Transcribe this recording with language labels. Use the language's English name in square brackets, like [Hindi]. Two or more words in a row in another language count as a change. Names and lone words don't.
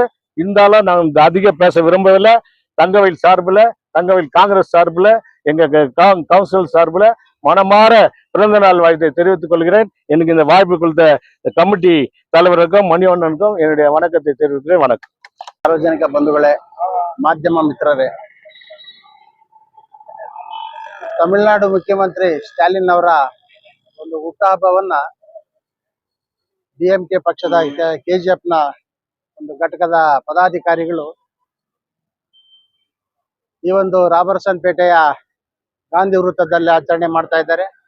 [Tamil] இருந்தாலும் நான் அதிக பேச விரும்பவில்லை. தங்கவயல் சார்பில், தங்கவயல் காங்கிரஸ் சார்பில், எங்க கவுன்சில் சார்பில் மனமாற பிறந்த நாள் வாழ்த்தை தெரிவித்துக் கொள்கிறேன். எனக்கு இந்த வாய்ப்பு கொடுத்த கமிட்டி தலைவருக்கும் மணிவண்ணனுக்கும் என்னுடைய வணக்கத்தை தெரிவிக்கிறேன். வணக்கம். [Kannada] ಸಾರ್ವಜನಿಕ ಬಂಧುಗಳೇ, ಮಾಧ್ಯಮ ಮಿತ್ರರೇ, ತಮಿಳುನಾಡು ಮುಖ್ಯಮಂತ್ರಿ ಸ್ಟಾಲಿನ್ ಅವರ ಒಂದು ಹುಟ್ಟುಹಬ್ಬವನ್ನ ಡಿಎಂಕೆ ಪಕ್ಷದ ಕೆಜಿಎಫ್ನ ಒಂದು ಘಟಕದ ಪದಾಧಿಕಾರಿಗಳು ಈ ಒಂದು ರಾಬರ್ಸನ್ ಪೇಟೆಯ ಗಾಂಧಿ ವೃತ್ತದಲ್ಲಿ ಆಚರಣೆ ಮಾಡ್ತಾ ಇದ್ದಾರೆ.